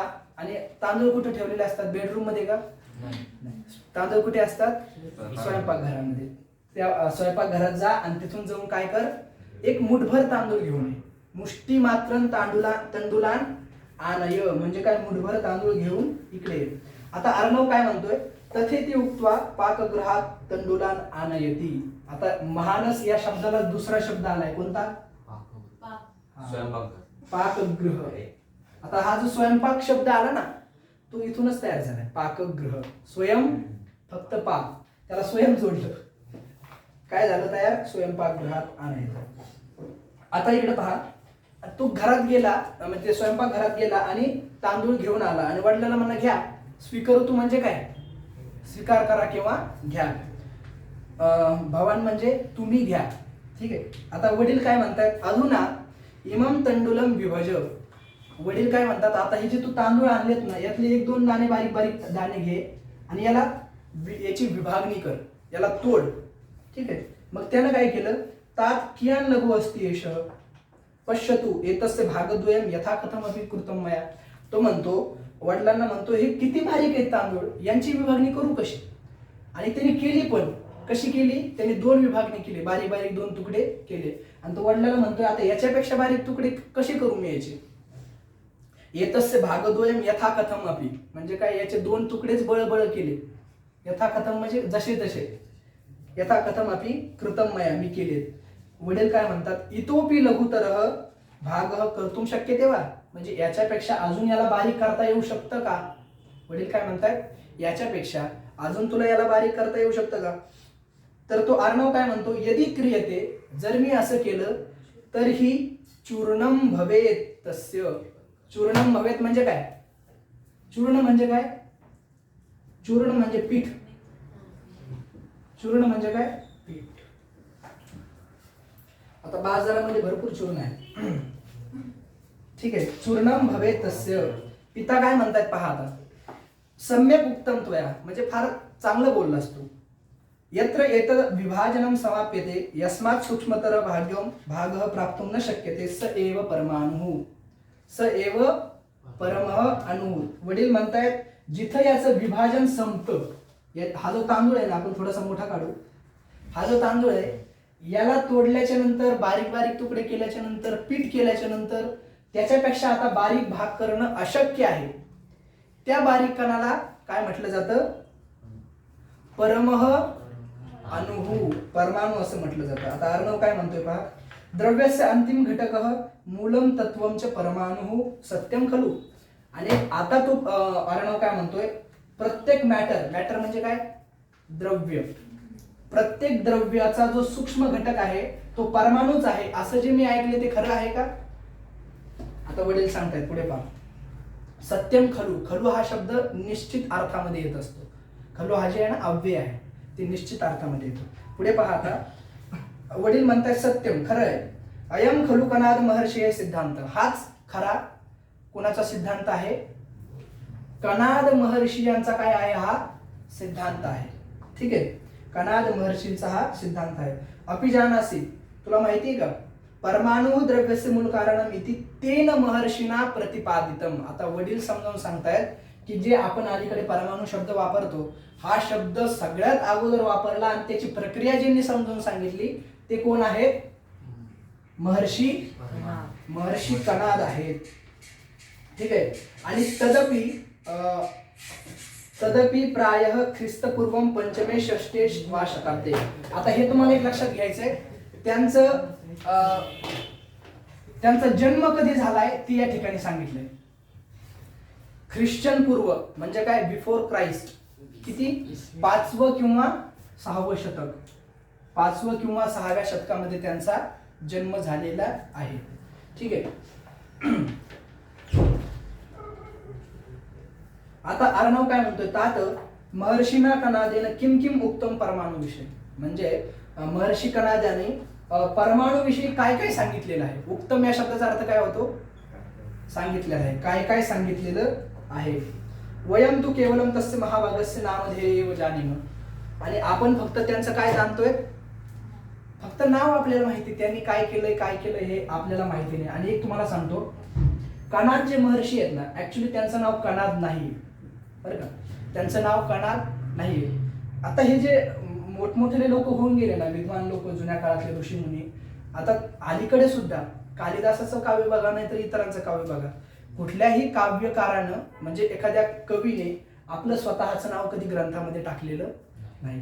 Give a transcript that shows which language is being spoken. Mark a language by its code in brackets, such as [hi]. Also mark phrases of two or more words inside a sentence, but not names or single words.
[mr] आणि तांदूळ कुठे ठेवलेले असतात, बेडरूम मध्ये का, तांदूळ कुठे असतात, स्वयंपाक घरामध्ये. त्या स्वयंपाक घरात जा आणि तिथून जाऊन काय कर, एक मुठभर तांदूळ घेऊन ये. [sa] मुष्टी मात्र तंडुलान आणय [mr] म्हणजे काय, मुठभर तांदूळ घेऊन इकडे ये. आता अर्णव काय म्हणतोय, [sa] तथेती उक्त्वा पाकगृहात तंडुलान आणयती. [mr] आता महानस या शब्दाला दुसरा शब्द आलाय, कोणता, पाकगृह. आता हा जो स्वयंपाक शब्द आला ना, तो इथूनच तयार झालाय, पाकगृह. स्वयं फक्त पाक, त्याला स्वयं जोडलं, काय झालं तयार, स्वयंपाकगृहात आणायचं. आता इकडे पहा, तो घरात गेला म्हणजे स्वयंपाक घरात गेला आणि तांदूळ घेऊन आला आणि वडिलांना म्हणा घ्या. स्वीकारतु म्हणजे काय, स्वीकार करा किंवा घ्या. भवान म्हणजे तुम्ही घ्या. ठीक आहे. आता वडील काय म्हणतात, [sa] अधुना इमम तंडुलम विभज. [mr] वडील काय म्हणतात, आता हे जे तू तांदूळ आणलेत ना, यातले 1-2 दाणे बारीक बारीक दाणे घे आणि याची विभागणी कर, याला तोड. ठीक आहे. मग त्यानं काय केलं, [sa] तात कियान लघु अस्ति एष पश्यतु एतस्य भागद्वयम यथाकथमपि कृतं मया. [mr] तो म्हणतो, वडिलांना म्हणतो, हे किती बारीक आहेत तांदूळ, यांची विभागणी करू कशी. आणि त्यांनी केली, पण कशी केली, त्यांनी 2 विभागणी केली, बारीक बारीक 2 तुकडे केले. आणि तो वडिलांना म्हणतोय, आता याच्यापेक्षा बारीक तुकडे कसे करू मी याचे. [sa] एतस्य भागद्वयम यथाकथमपि [mr] म्हणजे काय, याचे 2 तुकडेच बळबळ केले. यथाकथम म्हणजे जसे तसे, [sa] यथाकथमपि कृतं मया [mr] मी केले. वडील काय म्हणतात, [sa] इतोपि लघुतरः भागः कर्तुं शक्यते वा, [mr] म्हणजे याच्यापेक्षा अजून याला बारीक करता येऊ शकतं का. वडील काय म्हणतात, याच्यापेक्षा अजून तुला याला बारीक करता येऊ शकतं का. तर तो अर्णव काय म्हणतो, [sa] यदि क्रियते, [mr] जर मी असं केलं तर ही [sa] चूर्णम भवेत तस्य. चूर्णम भवेत [mr] म्हणजे काय, चूर्ण म्हणजे काय, चूर्ण म्हणजे पीठ. चूर्ण म्हणजे काय, पीठ. आता बाजारामध्ये भरपूर चूर्ण आहे. ठीक आहे. [sa] चूर्णम भवेत तस्य. [mr] पिता काय म्हणतात पहा आता, [sa] सम्यक उक्तम त्वया [mr] म्हणजे फार चांगलं बोललास तू. [sa] यत्र एतद् विभाजनं समाप्यते यस्मात् सूक्ष्मतर भागः प्राप्तुं न शक्यते स एव परमाणुः. स एव परमः अणु. [mr] वडील म्हणतायत, जिथं याचं विभाजन संपतं, हा जो तांदूळ आहे ना, आपण थोडासा मोठा काढू, हा जो तांदूळ आहे, याला तोडल्याच्या नंतर, बारीक बारीक तुकडे केल्याच्या नंतर, पीठ केल्याच्या नंतर, त्याच्यापेक्षा आता बारीक भाग करणं अशक्य आहे. त्या बारीक कणाला काय म्हटलं जातं, [sa] परमः अणुः, [mr] परमाणु असं म्हटलं जातं. आता अर्णव काय म्हणतोय पहा, [sa] द्रव्यस्य अंतिम घटकः मूलम तत्वम च परमाणुः सत्यम खलु. [mr] आणि आता तो अर्णव काय म्हणतोय, प्रत्येक मॅटर म्हणजे काय, द्रव्य, प्रत्येक द्रव्याचा जो सूक्ष्म घटक आहे तो परमाणूच आहे, असं जे मी ऐकले ते खरं आहे का. आता वडील सांगतायत पुढे पहा, [sa] सत्यम खलु. [mr] खलु हा शब्द निश्चित अर्थामध्ये येत असतो. खलु हा जे आहे ना, अव्यय आहे, ते निश्चित अर्थामध्ये येतो. पुढे पहा आता, वडील म्हणतात सत्यम, खरं आहे. [sa] अयम खलु कनाद महर्षी सिद्धांत. [mr] हाच खरा कोणाचा सिद्धांत आहे, कनाद महर्षी यांचा काय आहे, हा सिद्धांत आहे. ठीक आहे. कनाद महर्षींचा हा सिद्धांत आहे. [sa] अपि जानासि, [mr] तुला माहिती आहे का, [sa] परमाणु द्रव्यस्य मूल कारणम इति तेन महर्षीना प्रतिपादितम. [mr] आता वडील समजावून सांगतायत की जे आपण अलीकडे परमाणु शब्द वापरतो, हा शब्द सगळ्यात अगोदर वापरला आणि त्याची प्रक्रिया ज्यांनी समजावून सांगितली ते कोण आहेत, महर्षी कणाद आहेत. ठीक आहे. [sa] आणि तदपि प्रायः ख्रिस्तपूर्वम 5मे 6 वा शताब्दे. [mr] आता हे तुम्हाला एक लक्षात घ्यायचंय, त्यांचा जन्म कधी झालाय ती या ठिकाणी सांगितलंय. ख्रिश्चन पूर्व म्हणजे काय, [en] before Christ. [mr] किती, 5वं किंवा 6वं शतक, 5वं किंवा 6व्या शतकामध्ये त्यांचा जन्म झालेला आहे. ठीक आहे. आता अर्णव काय म्हणतोय, [sa] तात महर्षीना कनादेन किम किम उत्तम परमाणु विषय. [mr] म्हणजे महर्षी कनाद्याने परमाणु विषयी काय काय सांगितलेलं आहे. उत्तम या शब्दाचा अर्थ काय होतो, सांगितलेलं आहे, काय काय सांगितलेलं आहे. [sa] वयम तू केवलम तस्य महाभागस्य नामधेय जानीम. [mr] आणि आपण फक्त त्यांचं काय जाणतोय, फक्त नाव आपल्याला माहिती, त्यांनी काय केलंय हे आपल्याला माहिती नाही. आणि एक तुम्हाला सांगतो, कणाद जे महर्षी आहेत ना, ऍक्च्युली त्यांचं नाव कणाद नाही, बरं का, त्यांचं नाव कणाद नाही. आता हे जे मोठमोठे लोक होऊन गेले ना, विद्वान लोक, जुन्या काळातले ऋषीमुनी, आता अलीकडे सुद्धा कालिदासाचं काव्य बघा, नाही तर इतरांचं काव्य बघा, कुठल्याही काव्यकारानं म्हणजे एखाद्या कवीने आपलं स्वतःचं नाव कधी ग्रंथामध्ये टाकलेलं नाही.